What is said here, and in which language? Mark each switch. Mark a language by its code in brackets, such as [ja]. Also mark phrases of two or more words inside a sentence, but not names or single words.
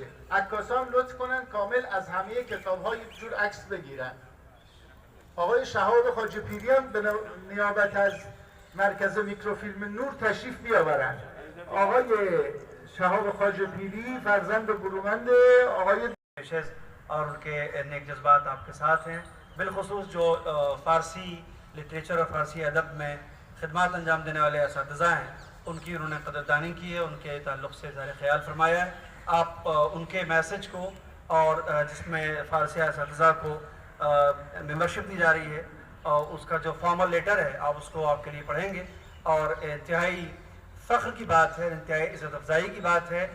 [fa] عکاسا هم لطف کنن کامل از همه کتاب ها یک جور عکس بگیرن. آقای شهاب خواجه پیری هم به نیابت از مرکز میکروفیلم نور تشریف بیاورند. آقای شهاب خواجه پیری فرزند برومند آقای [hi] और उनके नेक जज्बात आपके साथ हैं। बिलखुसूस जो फ़ारसी लिटरेचर और फ़ारसी अदब में खिदमत अंजाम देने वाले असातिज़ा हैं उनकी उन्होंने कदरदानी की है, उनके ताल्लुक़ से ज़ाहिर ख्याल फरमाया है। आप उनके मैसेज को और जिसमें फ़ारसी असातिज़ा को मेंबरशिप दी जा रही है और उसका जो [en] formal letter [hi] है आप उसको आपके लिए पढ़ेंगे और इंतहाई फ़ख्र की बात है, इंतहाई इज़्ज़त अफ़ज़ाई की बात है।